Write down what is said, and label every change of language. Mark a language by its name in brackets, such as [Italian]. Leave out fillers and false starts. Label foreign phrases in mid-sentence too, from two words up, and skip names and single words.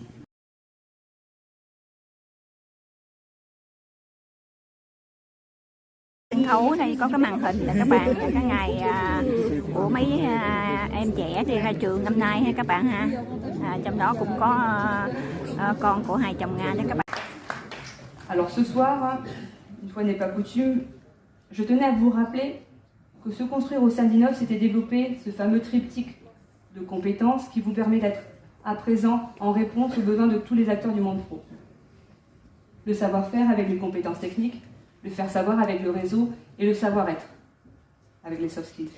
[Vietnamese] Sân khấu đây có cái màn hình là các bạn, cái ngày của mấy em trẻ đi ra trường năm nay ha các bạn ha. Trong đó cũng có con của hai chồng Nga đó các bạn. [French] Alors ce soir, une fois n'est pas coutume, je tenais à vous rappeler que se construire au sein d'Inov, c'était développer ce fameux triptyque de compétences qui vous permet d'être à présent en réponse aux besoins de tous les acteurs du monde pro. Le savoir-faire avec les compétences techniques, le faire savoir avec le réseau et le savoir-être avec les [English] soft skills.